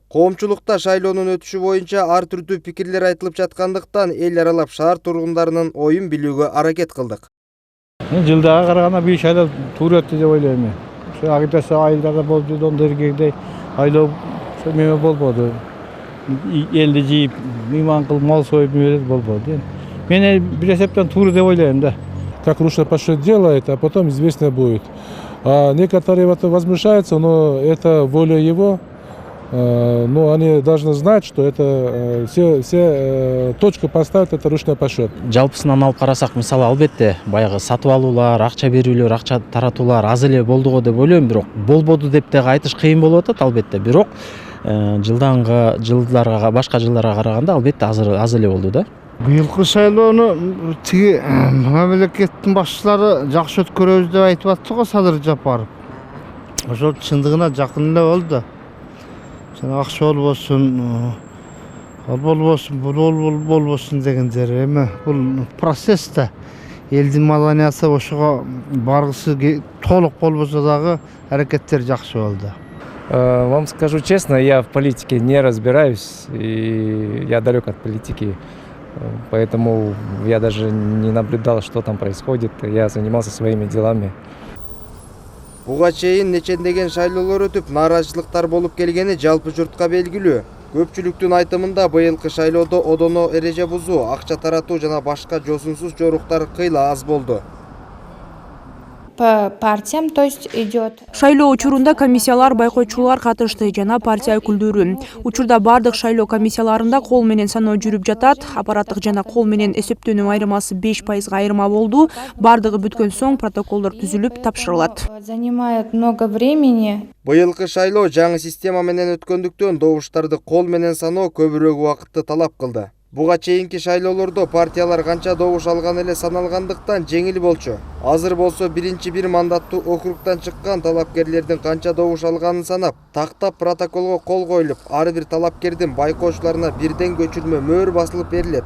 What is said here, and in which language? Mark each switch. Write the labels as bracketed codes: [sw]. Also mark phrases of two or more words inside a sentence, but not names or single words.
[ky] Коомчулукта шайлоонун өтүшү боюнча ар түрдүү пикирлер айтылып жаткандыктан эл аралап шаар тургундарынын оюн билүүгө аракет кылдык. Жылдага караганда бул шайлоо туура өттү деп ойлойм мен. Агитация айылдарда болуп жүргөн дергегидей шайлоо неме болбоду. Элди жийип, мыйман кылып мал союп болбоду. Мен бир эсептен туура деп ойлойм да. [ru] Как ручной подсчет делает, а потом известно будет. А некоторые возмущаются, но это воля его. Но они должны знать, что это все точка поставят, это ручной подсчет. [ky] Жалпысынан алып карасак, мисалы албетте баягы сатып алуулар, акча берүүлөр, акча таратуулар аз эле болду го деп ойлойм, бирок болбоду деп да айтыш кыйын болуп атат албетте. Бирок жылдарга башка жылдарга караганда албетте аз эле болду да. Быйылкы шайлоону тиги мамлекеттин башчылары жакшы өткөрөбүз деп айтып атты го, Садыр Жапаров. Ошол чындыгына жакын эле болду. Жана акча болбосун, болбосун дегендер эми бул процесс да. Элдин маданиясы ошого баргысы толук болбосо дагы аракеттер жакшы болду. [ru] Вам скажу честно, я в политике не разбираюсь, и я далек от политики, поэтому я даже не наблюдал, что там происходит, я занимался своими делами. [ky] Буга чейин нечендеген шайлоолор өтүп, нааразычылыктар болуп келгени жалпы журтка белгилүү. Көпчүлүктүн айтымында быйылкы шайлоодо одоно эреже бузуу, акча таратуу жана башка жосунсуз жоруктар кыйла аз болду. [ru] По партиям, то есть идет. [ky] Шайлоо учурунда комиссиялар, байкоочулар катышты жана партия өкүлдөрү. Учурда бардык шайлоо комиссияларында кол менен саноо жүрүп жатат. Аппараттык жана кол менен эсептөөнүн айырмасы 5% айырма болду. Бардыгы бүткөн соң протоколдор түзүлүп тапшырылат. [ru] Занимает много времени. [ky] Быйылкы шайлоо жаңы система менен өткөндүктөн добуштарды кол менен саноо көбүрөөк убакытты талап кылды. Буга чейинки шайлоолордо партиялар канча добуш алган эле саналгандыктан жеңил болчу. Азыр болсо бир мандаттуу округтан чыккан талапкерлердин канча добуш алганын санап, тактап протоколго кол коюлуп, ар бир талапкердин байкоочуларына бирден көчүрмө мөөр басылып берилет.